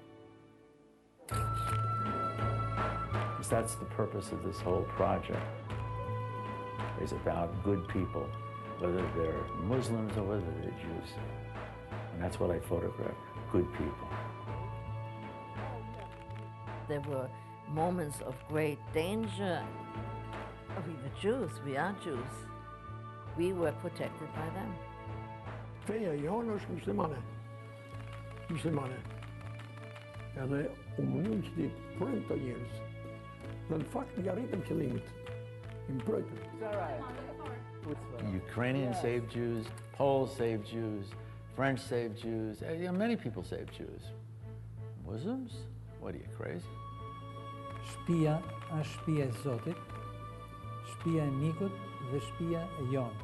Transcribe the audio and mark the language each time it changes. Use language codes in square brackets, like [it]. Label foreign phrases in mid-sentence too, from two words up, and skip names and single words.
[en] Because that's the purpose of this whole project, is about good people, whether they're Muslims or whether they're Jews. And that's what I photograph, good people. There were moments of great danger. We were Jews, we are Jews. We were protected by them. [sq] Feja jonë është muslimane. Edhe u mundu që ti prëmë të njerëz. Dhe në fakt i arritëm qëllimit. I mbrojtëm. [en] Ukrainians saved Jews, Poles saved Jews, French saved Jews. Many people saved Jews. Muslims? What are you, crazy? [sq] Shtëpia është shtëpia e Zotit, shtëpia e mikut dhe shtëpia e jonë.